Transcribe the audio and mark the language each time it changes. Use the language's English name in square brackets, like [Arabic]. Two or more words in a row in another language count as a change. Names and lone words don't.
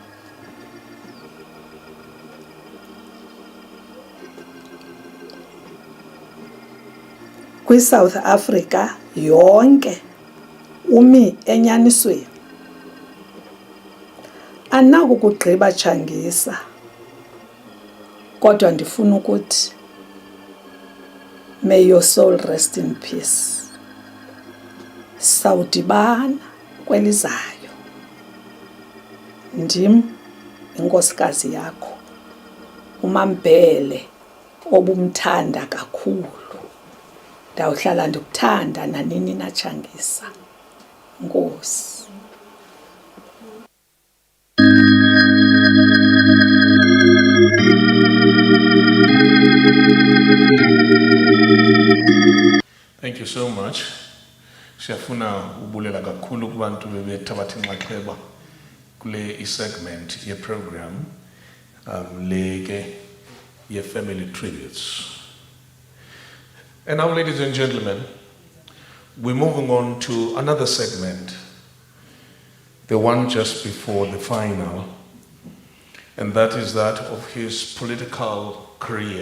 [Xhosa] KwiSouth Africa yonke umi enyanisweni. Andinakukugqiba Tshangisa, kodwa ndifuna ukuthi [English] may your soul rest in peace. [Xhosa] Sawudibana kwelizayo. Ndim inkosikazi yakho, uMambhele obumthanda kakhulu. Ndawuhlala ndikuthanda nanini na Tshangisa. Nkosi. [English] Thank you so much. [Xhosa] Siyafuna ubulela kakhulu kubantu bebethabatha inxaxheba kule segment ye program leke ye [English] family tributes. And now, ladies and gentlemen, we're moving on to another segment, the one just before the final, and that is that of his political career.